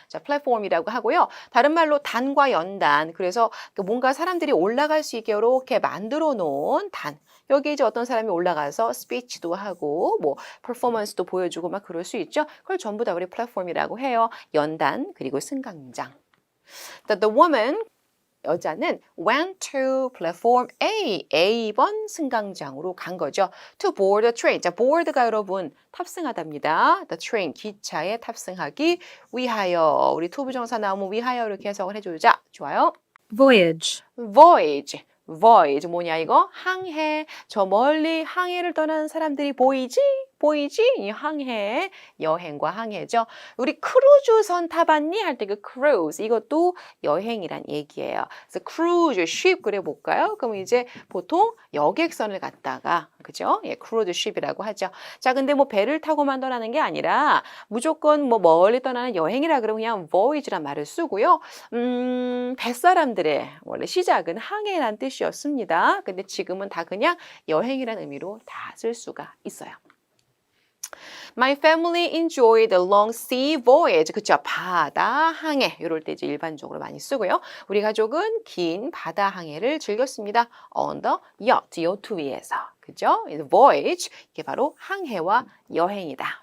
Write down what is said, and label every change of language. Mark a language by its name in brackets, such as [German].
[Korean] 자, 플랫폼이라고 하고요. 다른 말로 단과 연단. 그래서 뭔가 사람들이 올라갈 수 있게 이렇게 만들어 놓은 단. 여기 이제 어떤 사람이 올라가서 스피치도 하고 뭐 퍼포먼스도 보여주고 막 그럴 수 있죠. 그걸 전부 다 우리 플랫폼이라고 해요. 연단 그리고 승강장. [English] The woman [Korean] 여자는 [English] went to platform A, [Korean] A번 승강장으로 간 거죠. [English] To board the train. [Korean] 자, board가 여러분 탑승하답니다. [English] The train, [Korean] 기차에 탑승하기 위하여. 우리 투부정사 나오면 위하여 이렇게 해석을 해주자. 좋아요. [English] voyage, voyage. [Korean] voyage 뭐냐 이거? 항해. 저 멀리 항해를 떠나는 사람들이 보이지? 이 항해, 여행과 항해죠. 우리 크루즈선 타봤니? 할 때 그 cruise 이것도 여행이란 얘기예요. 그래서 cruise ship 그려볼까요? 그럼 이제 보통 여객선을 갔다가 그죠? 예, cruise ship이라고 하죠. 자, 근데 뭐 배를 타고만 떠나는 게 아니라 무조건 뭐 멀리 떠나는 여행이라 그러면 그냥 voyage란 말을 쓰고요. 뱃사람들의 원래 시작은 항해란 뜻이었습니다. 근데 지금은 다 그냥 여행이란 의미로 다 쓸 수가 있어요. [English] My family enjoyed the long sea voyage. [Korean] 그쵸? 바다 항해. 이럴 때 이제 일반적으로 많이 쓰고요. 우리 가족은 긴 바다 항해를 즐겼습니다. [English] On the yacht. [Korean] 요트 위에서. 그죠? voyage 이게 바로 항해와 여행이다.